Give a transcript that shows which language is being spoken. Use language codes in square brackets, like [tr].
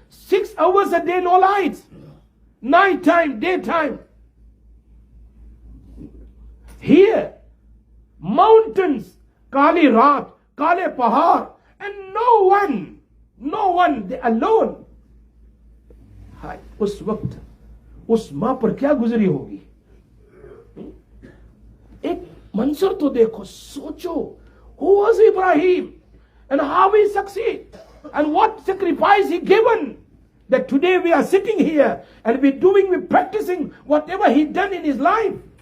[en] 6 hours a day, no lights. Night time, daytime. Here, mountains, [hi] Kali Raat, Kale Pahar, [en] and no one, they alone. [hi] Hai, उस वक्त उस माँ पर क्या गुजरी होगी? एक मंजर तो देखो, सोचो. [en] Who was Ibrahim and how he succeeded and what sacrifice he given, that today we are sitting here and we're practicing whatever he done in his life.